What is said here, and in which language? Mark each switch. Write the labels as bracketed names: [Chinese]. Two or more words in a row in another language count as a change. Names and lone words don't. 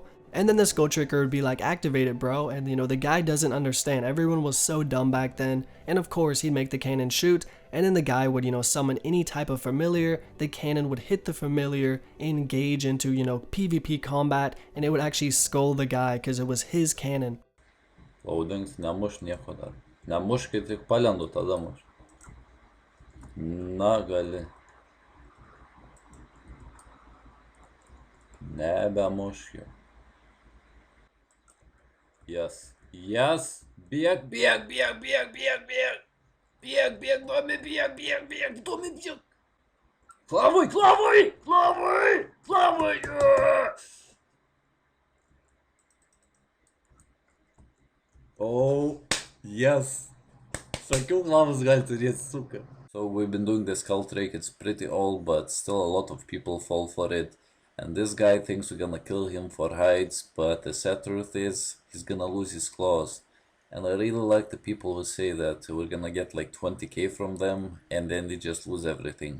[English] And then the Skulltricker would be like, activate it bro, and the guy doesn't understand. Everyone was so dumb back then, and of course he'd make the cannon shoot, and then the guy would summon any type of familiar. The cannon would hit the familiar, engage into PvP combat, and it would actually skull the guy because it was his cannon. [Lithuanian] Loadings nemuš nieko dar. Nemuš, kai tik palendu, tada muš. Na, gali. Nebemuš jau. [English] Yes. Yes. [Lithuanian] Bėg, bėg, bėg, bėg, bėg, bėg. Bėg, bėg, Domi, bėg, bėg, bėg, Domi, bėg. Klavai, klavai, klavai, klavai. [English] Oh, yes. [Lithuanian] Sakiau, klavas gali turėti suką. [English] So we've been doing this skull trick. It's pretty old, but still a lot of people fall for it. And this guy thinks we're gonna kill him for hides, but the sad truth is, he's gonna lose his claws. And I really like the people who say that we're gonna get like 20k from them, and then they just lose everything.